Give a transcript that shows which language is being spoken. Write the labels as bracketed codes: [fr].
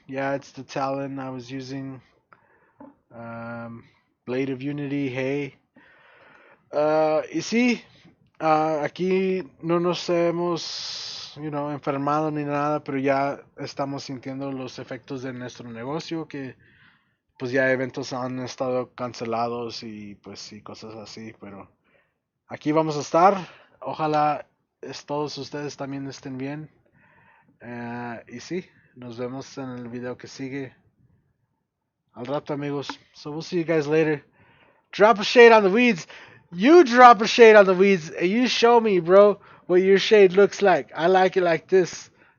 [en] Yeah, it's the Talon I was using. Blade of Unity, hey. [es] Y sí, aquí no nos hemos, enfermado ni nada, pero ya estamos sintiendo los efectos de nuestro negocio, que pues ya eventos han estado cancelados y pues sí, cosas así, pero aquí vamos a estar. Ojalá todos ustedes también estén bien. Y sí, nos vemos en el video que sigue. Al rato, amigos. [en] So we'll see you guys later. Drop a shade on the weeds. You drop a shade on the weeds and you show me, bro, what your shade looks like. I like it like this.